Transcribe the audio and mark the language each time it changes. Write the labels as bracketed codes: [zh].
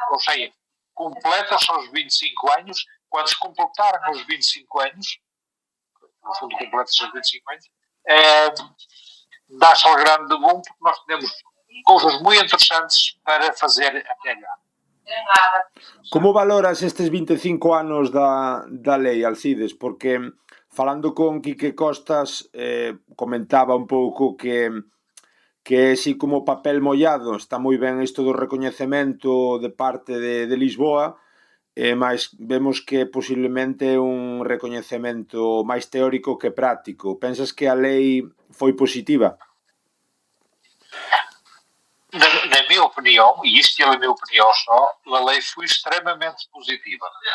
[pt] Ou seja, completa-se aos 25 anos. Quando se completarem os 25 anos, no fundo completa-se aos 25 anos, dá-se ao grande boom, porque nós temos coisas muito interessantes para fazer até lá. [gl] Como valoras estes 25 anos da lei, Alcides? Porque falando con Quique Costas comentaba un pouco que é así como papel mollado, está moi ben isto do recoñecemento de parte de Lisboa, mas vemos que posiblemente é un recoñecemento máis teórico que práctico. Pensas que a lei foi positiva? [pt] Na minha opinião, e isto é a minha opinião só, a lei foi extremamente positiva.